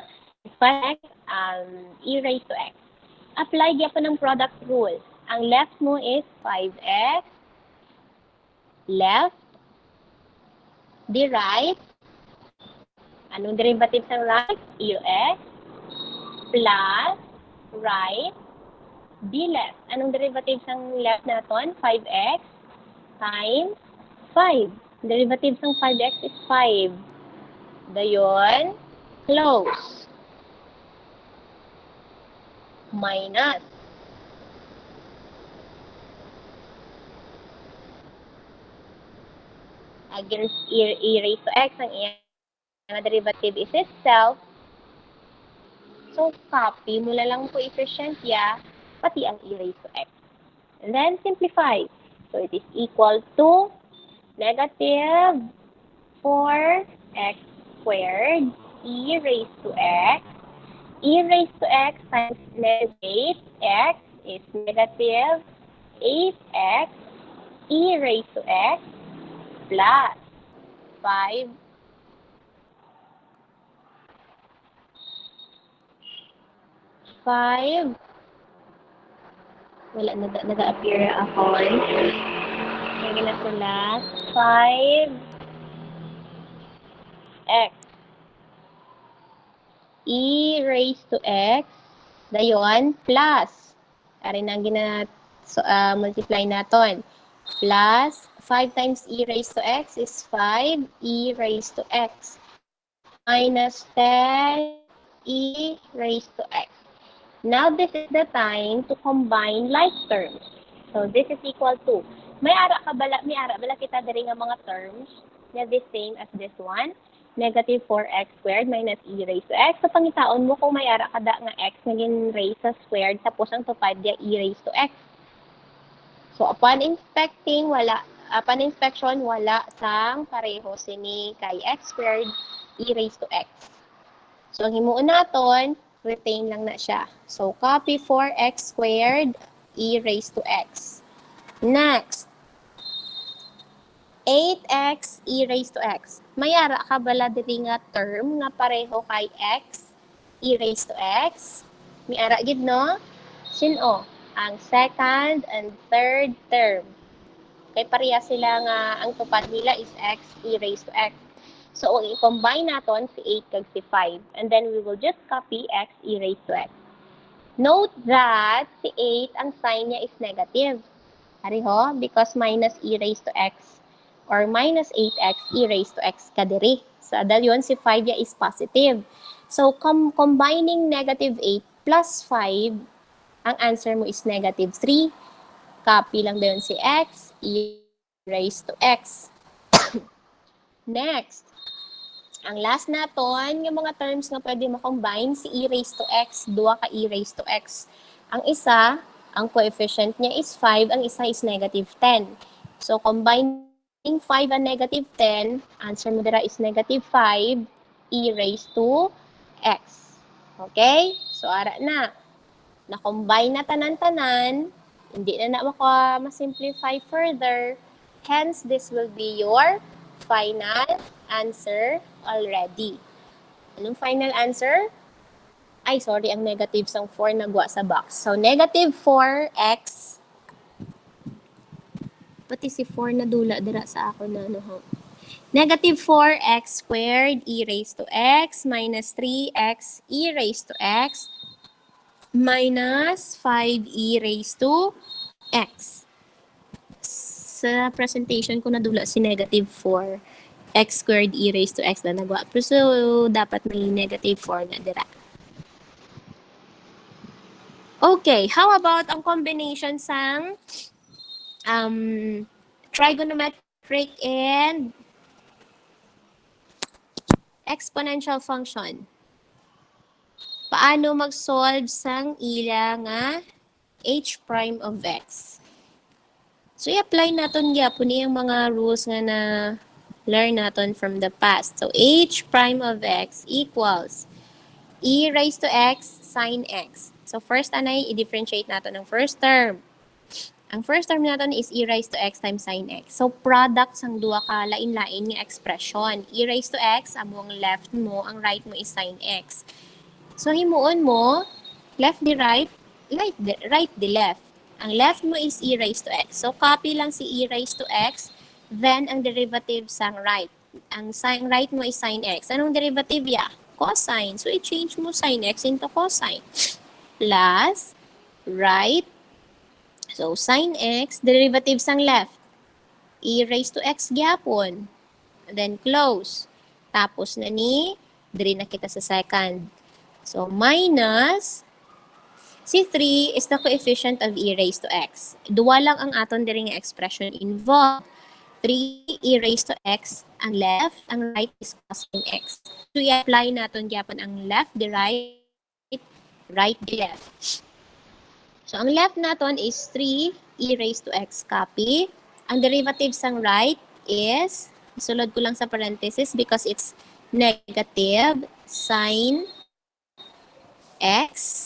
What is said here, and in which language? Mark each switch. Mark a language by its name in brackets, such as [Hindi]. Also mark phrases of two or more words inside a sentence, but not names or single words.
[English] 5x, e raised to x. [Hiligaynon] Apply gyapon ng [English] product rule. Ang left mo is 5x, left, the right, [Hiligaynon] anong derivative ng right? [English] E of x, plus, right, the left. [Hiligaynon] Anong derivative ng left naton? [English] 5x times 5. [Hiligaynon] Derivative ng 5x is 5. Dayon, close. [English] Minus. Against e raised to x, [Hiligaynon] ang iyang [English] derivative is itself. So, copy mo na lang coefficient ya, pati ang e raised to x. And then, simplify. So, it is equal to negative 4x squared e raised to x. E raised to x times negative 8x is negative 8x e raised to x plus 5 [Hiligaynon] wala nag-appear ako. Kaya na sila [English] 5x e raised to x dayon plus [Hiligaynon] ari nang multiply naton [English] plus 5 times e raised to x is 5 e raised to x minus 10 e raised to x. Now this is the time to combine like terms. So this is equal to [Hiligaynon] may ara bala kita diri nga mga terms na [English] the same as this one. Negative 4x squared minus e raised to x. So, [Hiligaynon] pangitaon mo kung may ara kada nga x naging raised sa squared, tapos ang tupad niya [English] e raised to x. So, upon inspection, [Hiligaynon] wala sang pareho sini kay [English] x squared e raised to x. So, [Hiligaynon] ang himuon naton, retain lang na siya. [English] So, copy 4x squared e raised to x. Next, 8x e raised to x. [Hiligaynon] Mayara ka bala diri nga term nga pareho kay [English] x e raised to x? [Hiligaynon] Mayara gid no? Sino? [English] Ang second and third term. [Hiligaynon] Kay pareha sila nga ang tupad nila is [English] x e raised to x. So [Hiligaynon] i-combine naton si 8 kag si 5 [English] and then we will just copy x e raised to x. Note that [Hiligaynon] si 8 ang sign niya [English] is negative. [Hiligaynon] Ari ho, [English] because minus e raised to x or minus 8x e raised to x kadiri. So, [Hiligaynon] dahil si 5 ya [English] is positive. So, combining negative 8 plus 5, [Hiligaynon] ang answer mo [English] is negative 3. [Hiligaynon] Copy lang dayon si x, [English] e raised to x. Next, [Hiligaynon] ang last naton, yung mga terms na pwede mo-combine, si [English] e raised to x, [Hiligaynon] duwa ka [English] e raised to x. [Hiligaynon] Ang isa, ang coefficient niya is 5, ang isa is negative 10. [English] So, combine 5 and negative 10, [Hiligaynon] answer mo dira [English] is negative 5 e raised to x. Okay? So, [Hiligaynon] ara na. Na-combine na tanan-tanan. Hindi na ma-simplify further. [English] Hence, this will be your final answer already. [Hiligaynon] Anong final answer? Ay, sorry, ang negative sang 4 nagwa sa box. So, negative 4x pati si 4 na dula dira sa ako na ano. [English] Negative 4x squared e raised to x minus 3x e raised to x minus 5 e raised to x. [Hiligaynon] Sa presentation ko nadula si [English] negative 4x squared e raised to x [Hiligaynon] na nagwa. Pero so, dapat may negative 4 na dira. [English] Okay, how about ang combination sang trigonometric and exponential function. [Hiligaynon] Paano mag-solve sang ila nga h prime of x? [English] So, [Hiligaynon] i-apply natin gyapon yung mga rules nga na learn natin [English] from the past. So, h prime of x equals e raised to x sine x. [Hiligaynon] So, first, anay, i-differentiate natin ng first term. Ang first term natin is [English] e raised to x times sine x. [Hiligaynon] So, product sang duwa ka lain-lain nga expression. [English] E raised to x, [Hiligaynon] among left mo, ang right mo [English] is sine x. So, [Hiligaynon] himuon mo, [English] left di right, right di left. Ang left mo is e raised to x. So, copy [Hiligaynon] lang si [English] e raised to x, then ang derivative sang right. Ang right mo is sine x. Anong derivative ya? Cosine. So, i-change mo sine x into cosine. Plus, right. So, sine x, derivative sang left. E raised to x gyapon. Then, close. [Hiligaynon] Tapos na ni, diri na kita sa second. [English] So, minus, si 3 is the coefficient of e raised to x. [Hiligaynon] Duwa lang ang aton diri nga expression involved. [English] 3 e raised to x [Hiligaynon] ang left, ang [English] right is cosine x. [Hiligaynon] So, i-apply natin gyapon ang [English] left, the right, right, the left. So, ang left natin is 3 e raised to x copy. [Hiligaynon] Ang derivative sang right is, isulod ko lang sa parenthesis [English] because it's negative sine x.